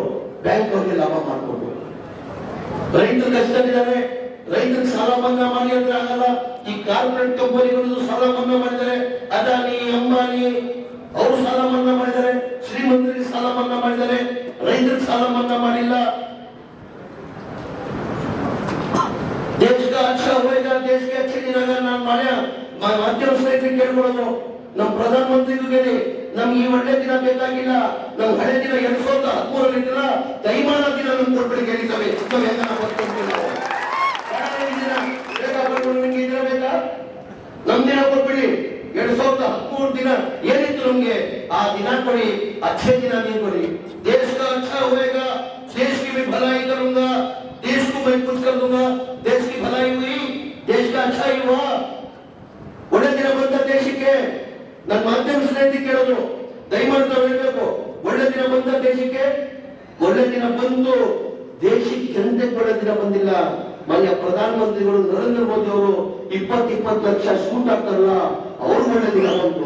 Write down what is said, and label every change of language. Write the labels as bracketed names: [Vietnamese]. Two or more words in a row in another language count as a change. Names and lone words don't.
[Kannada] ಬ್ಯಾಂಕ್ ಅವ್ರಿಗೆ ಲಾಭ ಮಾಡ್ಕೊಟ್ರು. ರೈತರು ಕಷ್ಟದಲ್ಲಿದ್ದಾರೆ. ರೈತರಿಗೆ ಸಾಲ ಮನ್ನಾ ಮಾಡಿ ಅಂದ್ರೆ ಆಗಲ್ಲ. ಈ ಕಾರ್ಪೊರೇಟ್ ಕಂಪನಿಗಳು ಸಾಲ ಮನ್ನಾ ಮಾಡಿದ್ದಾರೆ. ಅದಾನಿ, ಅಂಬಾನಿ ಅವರು ಸಾಲ ಮನ್ನಾ ಮಾಡಿದ್ದಾರೆ. ಶ್ರೀಮಂತರಿಗೆ ಸಾಲ ಮನ್ನಾ ಮಾಡಿದ್ದಾರೆ. ರೈತರಿಗೆ ಸಾಲ ಮನ್ನಾ ಮಾಡಿಲ್ಲ. [Hindi] देश का अच्छा होएगा, देश के अच्छे दिन अगर [Kannada] ನಾನು ಮಾಧ್ಯಮ ಸ್ನೇಹಿತರಿಗೆ ಕೇಳ್ಕೊಳ್ಳೋದು, ನಮ್ಮ ಪ್ರಧಾನ ಮಂತ್ರಿಗಳಿಗೆ ನಮ್ಗೆ ಈ ಒಳ್ಳೆ ದಿನ ಬೇಕಾಗಿಲ್ಲ. ನಮ್ ಹಳೆ ದಿನ 2013 ದಿನ ದೈಮಾನ ದಿನ ನಮ್ಗೆ ಕೊಟ್ಬಿಡಿ ಕೇಳಿದ್ದೇವೆ. ನಾವು ಹೆಂಗ ಬೇಕಾ? ದಿನ ಕೊಟ್ಬಿಡಿ. 2013 ದಿನ ಏನಿತ್ತು ನಮ್ಗೆ, ಆ ದಿನ ಕೊಡಿ, [Hindi] अच्छे दिन नहीं कोई. देश का अच्छा होएगा, देश की भी भलाई करूंगा, देश को मैं कुछ कर दूंगा. देश की भलाई हुई, देश का अच्छा ही हुआ. [Kannada] ಒಳ್ಳೆ ದಿನ ಬಂದ ದೇಶಕ್ಕೆ ನನ್ನ ಮಾಧ್ಯಮ ಸ್ನೇಹಿತರಿಗೆ ಕೇಳೋದು, ದಯಮಾಡಿ ಹೇಳಬೇಕು, ಒಳ್ಳೆ ದಿನ ಬಂದ ದೇಶಕ್ಕೆ. ಒಳ್ಳೆ ದಿನ ಬಂದು ದೇಶಕ್ಕೆ ಜನತೆಗೆ ಒಳ್ಳೆ ದಿನ ಬಂದಿಲ್ಲ. ಮಾನ್ಯ ಪ್ರಧಾನಮಂತ್ರಿಗಳು ನರೇಂದ್ರ ಮೋದಿ ಅವರು 20 ಲಕ್ಷ ಸೂಟ್ ಹಾಕ್ತಾರಲ್ಲ, ಅವ್ರು ಒಳ್ಳೆ ದಿನ ಬಂತು.